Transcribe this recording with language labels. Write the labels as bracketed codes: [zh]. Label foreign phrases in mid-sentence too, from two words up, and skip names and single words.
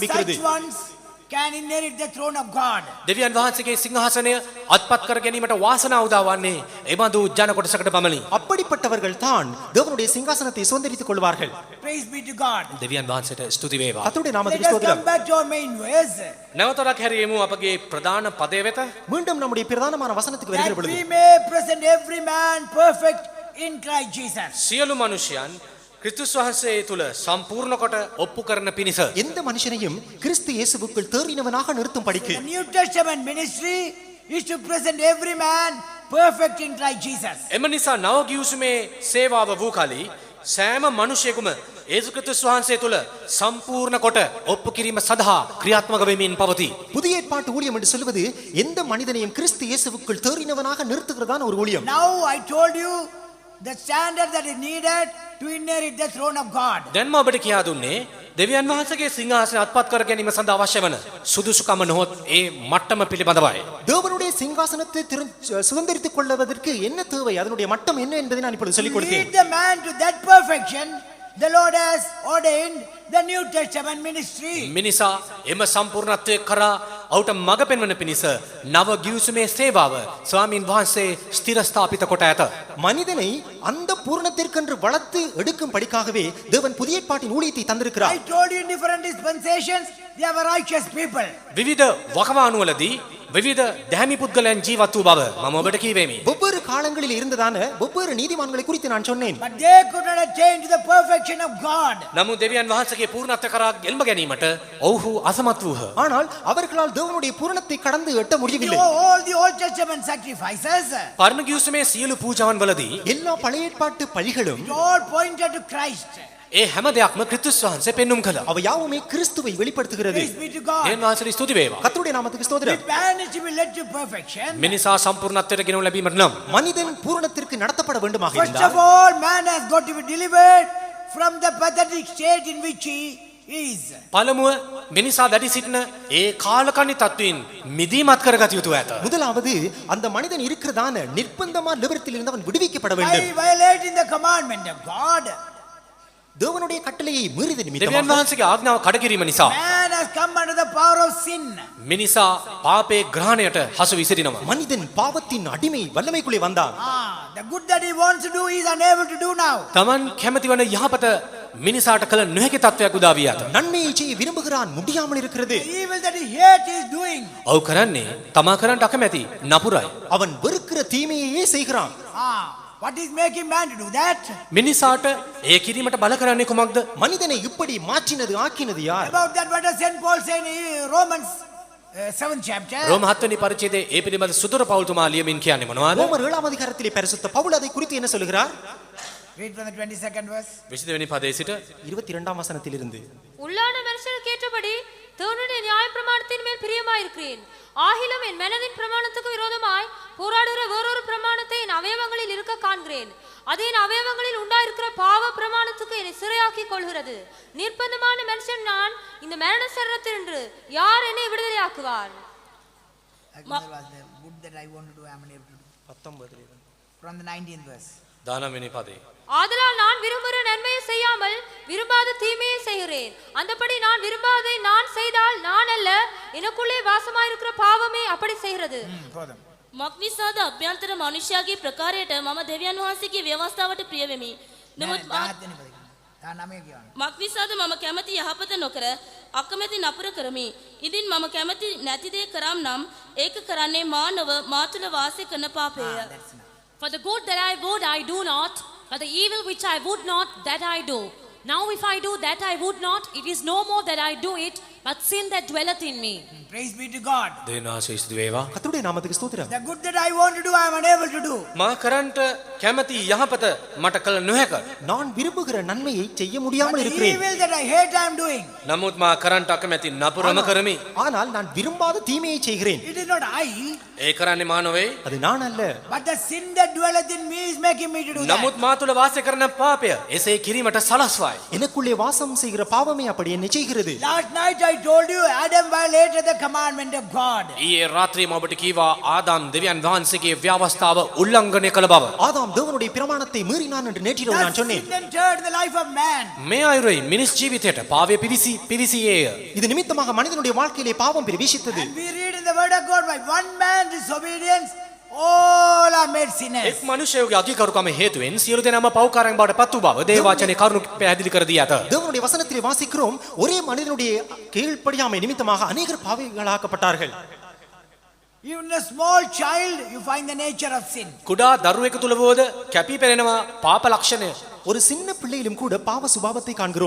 [ta] காண்பிக்கிறது. [en] such ones can inherit the throne of God. [si] දෙවියන් වහන්සේගේ සිංහාසනය අත්පත් කර ගැනීමට වාසනාව උදා වන්නේ එබඳු ජන කොටසකට පමණි. [ta] அப்படிப்பட்டவர்கள் தான் தேவனுடைய சிங்காசனத்தை சுதந்திரித்துக் கொள்வார்கள். [en] Praise be to God. [si] දෙවියන් වහන්සේට ස්තුති වේවා. [ta] கர்த்தருடைய [en] Let [ta] நாமத்துக்கு [en] us come [ta] ஸ்தோத்திரம். [en] back to our main verse. [si] නැවතත් හැරියෙමු අපගේ ප්‍රධාන පදය වෙත. [ta] மீண்டும் நம்முடைய பிரதானமான வசனத்துக்கு வருகிற [en] That [ta] பொழுது [en] we may present every man perfect in Christ Jesus. [si] සියලු මනුෂ්‍යයන් ක්‍රිස්තුස් වහන්සේ තුල සම්පූර්ණ කොට ඔප්පු කරන පිණිස [ta] எந்த மனுஷனையும் கிறிஸ்து இயேசுவுக்குள் தேறினவனாக நிறுத்தும் படிக்கு [en] The New Testament ministry is to present every man perfect in Christ Jesus. [si] එම නිසා නව ගිවිසුමේ සේවාව වූ කලී සෑම මනුෂ්‍යයෙකුම යේසුස් ක්‍රිස්තුස් වහන්සේ තුල සම්පූර්ණ කොට ඔප්පු කිරීම සඳහා ක්‍රියාත්මක වෙමින් පවතී. [ta] புதிய ஏற்பாட்டு ஊழியம் என்று சொல்வது எந்த மனிதனையும் கிறிஸ்து இயேசுவுக்குள் தேறினவனாக நிறுத்துகிறதான ஒரு ஊழியம். [en] Now I told you the standard that is needed to inherit the throne of God. [si] දැන් මම ඔබට කියා දුන්නේ දෙවියන් වහන්සේගේ සිංහාසනය අත්පත් කර ගැනීම සඳහා අවශ්‍ය වන සුදුසුකම නොහොත් ඒ මට්ටම පිළිබඳවයි. [ta] தேவனுடைய சிங்காசனத்தை சுதந்திரித்துக் கொள்வதற்கு என்ன தேவை, அதனுடைய மட்டம் என்ன என்பதை நான் இப்பொழுது சொல்லிக் [en] To [ta] கொடுத்தேன். [en] lead the man to that perfection, the Lord has ordained the New Testament ministry. [si] මිනිසා එම සම්පූර්ණත්වය කරා ඔහුට මඟ පෙන්වන පිණිස නව ගිවිසුමේ සේවාව ස්වාමින් වහන්සේ ස්ථිරස්ථාපිත කොට ඇත. [ta] மனிதனை அந்த பூரணத்திற்கென்று வளர்த்து எடுக்கும் படிக்காகவே தேவன் புதிய ஏற்பாட்டின் ஊழியத்தை [en] I [ta] தந்திருக்கிறார். [en] told you in different dispensations, they were righteous people. [si] විවිධ වකවානුවලදී විවිධ දැහැමි පුද්ගලයන් ජීවත් වූ බව මම ඔබට කීවෙමි. [ta] ஒவ்வொரு காலங்களில் இருந்ததான ஒவ்வொரு நீதிமான்களை குறித்து நான் சொன்னேன். [en] But they could not attain to the perfection of God. [si] නමුත් දෙවියන් වහන්සේගේ පූර්ණත්වය කරා එල්ම ගැනීමට ඔවුහු අසමත් වූහ. [ta] ஆனால் அவர்களால் தேவனுடைய பூரணத்தை கடந்து எட்ட முடியவில்லை. [en] All the Old Testament sacrifices, [si] පරණ ගිවිසුමේ සියලු පූජාවන් වලදී [ta] எல்லா பழைய ஏற்பாட்டு பலிகளும் [en] it all pointed to Christ. [si] ඒ හැම දෙයක්ම ක්‍රිස්තුස් වහන්සේ පෙන්눔 කළා. [ta] அவை யாவுமே கிறிஸ்துவை வெளிப்படுத்துகிறது. [en] Praise be to God. [si] දේවයන් වහන්සේට ස්තුති වේවා. [ta] கர்த்தருடைய நாமத்துக்கு ஸ்தோத்திரம். [en] If man is to be led to perfection, [si] මිනිසා සම්පූර්ණත්වයට ගෙනව ලැබීමට නම් [ta] மனிதன் பூரணத்திற்கு நடத்தப்பட வேண்டுமாக [en] first of [ta] இருந்தால் [en] all, man has got to be delivered from the pathetic state in which he is. [si] පළමුව මිනිසා දැඩි සිටින ඒ කාලකන්ණි තත්වයෙන් මිදීමත් කරගත යුතුව ඇත. [ta] முதலாவது அந்த மனிதன் இருக்கிறதான நிர்பந்தமான நிவர்த்தியில் இருந்து அவன் விடுவிக்கப்பட [en] By [ta] வேண்டும். [en] violating the commandment of God, [ta] தேவனுடைய கட்டளையை மீறித [si] දෙවියන් [ta] நிமித்தமாக [si] වහන්සේගේ ආඥාව කඩකිරීම නිසා [en] man has come under the power of sin. [si] මිනිසා පාපේ ග්‍රහණයට හසු වී සිටිනවා. [ta] மனிதன் பாவத்தின் அடிமை வல்லமைக்குள்ளே வந்தான். [en] The good that he wants to do, he is unable to do now. [si] තමන් කැමති වන යහපත මිනිසාට කළ නොහැකි තත්වයක් උදා වී ඇත. [ta] நன்மையை செய்ய விரும்புகிறான் முடியாமல் இருக்கிறது. [en] The evil that he hates, he is doing. [si] ඔව් කරන්නේ තමා කරන්නට අකමැති නපුරයි. [ta] அவன் வெறுக்கிற தீமையே செய்கிறான். [en] What is making man to do that? [si] මිනිසාට ඒ කිරීමට බල කරන්නේ කුමක්ද? [ta] மனிதனை இப்படி மாற்றினது ஆக்கினது யார்? [en] About that, what does St. Paul say in Romans 7th chapter? [si] රෝම 7 වෙනි පරිච්ඡේදයේ ඒ පිළිබඳ සුදුර පෞල්තුමා ලියමින් කියන්නේ මොනවද? [ta] ரோமர் 7ஆம் அதிகாரத்திலே பரிசுத்த பவுல் அதை குறித்து என்ன சொல்கிறார்? [en] Read from the 22nd verse. [si] 22 වෙනි පදයේ සිට [ta] 22ஆம் வசனத்திலிருந்து உள்ளான மனுஷனுக்கு ஏற்றபடி தேவனுடைய நியாய பிரமாணத்தின் மேல் பிரியமாயிருக்கிறேன். ஆகிலும் என் மனதின் பிரமாணத்துக்கு விரோதமாய் போராடுகிற வேறொரு பிரமாணத்தை என் அவயவங்களில் இருக்க காண்கிறேன். அது என் அவயவங்களில் உண்டாயிருக்கிற பாவ பிரமாணத்துக்கு என்னை சிறையாக்கி கொள்கிறது. நிர்பந்தமான மனுஷன் நான், இந்த மரண சரீரத்தினின்று யார் என்னை விடுதலையாக்குவார்? [en] That was the good that I want to do, I am unable to do. 19 From the 19th verse. [si] 19 වෙනි පදේ. [ta] ஆதலால் நான் விரும்புகிற நன்மையை செய்யாமல் விரும்பாத தீமையை செய்கிறேன். அந்தபடி நான் விரும்பாதை நான் செய்தால் நான் அல்ல, எனக்குள்ளே வாசமாயிருக்கிற பாவமே அப்படி செய்கிறது. [si] මක්නිසාද අභ්‍යන්තර මනුෂ්‍යයාගේ ප්‍රකාරයට මම දෙවියන් වහන්සේගේ ව්‍යවස්ථාවට ප්‍රිය වෙමි. නමුත් මක්නිසාද මම කැමති යහපත නොකර අකමැති නපුර කරමි. ඉදින් මම කැමති නැති දේ කරම් නම් ඒක කරන්නේ මා නොව මා තුල වාසය කරන පාපය. [en] For the good that I would, I do not. For the evil which I would not, that I do. Now if I do that I would not, it is no more that I do it, but sin that dwelleth in me. Praise be to God. [si] දෙවියන් වහන්සේ ස්තුති වේවා. [ta] கர்த்தருடைய நாமத்துக்கு ஸ்தோத்திரம். [en] The good that I want to do, I am unable to do. [si] මා කරන්නට කැමති යහපත මට කළ නොහැක. [ta] நான் விரும்புகிற நன்மையை செய்ய [en] But [ta] முடியாமல் [en] the [ta] இருக்கிறேன். [en] evil that I hate, I am doing. [si] නමුත් මා කරන්නට අකමැති නපුරම කරමි. [ta] ஆனால் நான் விரும்பாத தீமையை செய்கிறேன். [en] It is not I, [si] ඒ කරන්නේ මා නොවේ. [ta] அது நான் அல்ல. [en] but the sin that dwelleth in me is making me to do that. [si] නමුත් මා තුල වාසය කරන පාපය එසේ කිරීමට සලස්වයි. [ta] எனக்குள்ளே வாசம் செய்கிற பாவமே அப்படி என்னை செய்கிறது. [en] Last night I told you Adam violated the commandment of God. [si] ඊයේ රාත්‍රියේ ඔබට කීවා ආදාම් දෙවියන් වහන්සේගේ ව්‍යවස්ථාව උල්ලංඝනය කළ බව. [ta] ஆதாம் தேவனுடைய பிரமாணத்தை மீறினான் என்று நேற்றிரவு [en] That [ta] நான் சொன்னேன். [en] sin entered the life of man. [si] මේ අයුරේ මිනිස් ජීවිතයට පාවය පිවිසියේය. [ta] இது நிமித்தமாக மனிதனுடைய வாழ்க்கையிலே பாவம் பிரவேசித்தது. [en] And we read in the word of God, by one man's disobedience, all are made sinners. [si] එක් මනුෂ්‍යයෙකුගේ අකීකරුකම හේතුවෙන් සියලු දෙනාම පව්කාරයන් බවට පත් වූ බව දේව වචනේ කරුණු පැහැදිලි කර දී ඇත. [ta] தேவனுடைய வசனத்திலே வாசிக்கிறோம், ஒரே மனிதனுடைய கீழ்ப்படியாமை நிமித்தமாக அநேகர் பாவிகளாக்கப்பட்டார்கள். [en] Even a small child, you find the nature of sin. [si] කුඩා දරුවෙකු තුල වුවද කැපී පෙනෙනවා පාප ලක්ෂණය. [ta] ஒரு சின்ன பிள்ளையிலும் கூட பாவ சுபாவத்தை காண்கிறோம்.